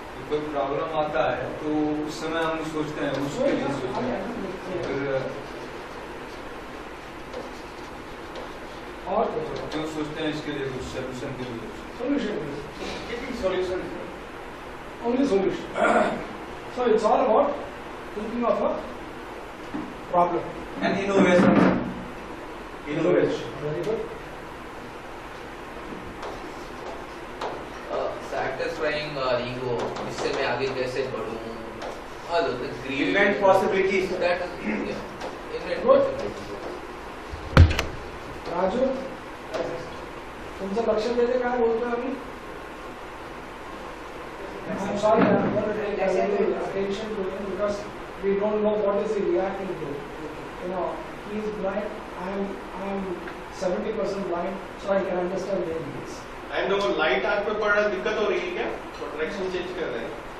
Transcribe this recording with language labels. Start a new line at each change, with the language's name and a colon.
Hindi: कोई प्रॉब्लम आता है तो उस समय हम सोचते हैं उसके लिए सोचते हैं फिर और क्यों सोचते हैं इसके लिए कुछ सोल्यूशन के लिए
English: solution. getting solution Only solution. So it's all about thinking of a problem. and innovation Very good. Satisfying ego,
Hindi: इससे मैं आगे कैसे बढ़ूं?
English: All of the greed. invent possibilities That is, yeah, invent Good. possibilities.
Marathi: Raju, तुमचं लक्ष देते काय बोलतोय आम्ही?
English: I'm sorry, I'm going to take a little attention to him because we don't know what is he reacting to. You know, he is blind. I am 70% blind, so I can understand where he is.
Hindi: And वो light आग पे पड़ रहा है, दिक्कत हो रही है क्या? तो डायरेक्शन चेंज कर रहे हैं.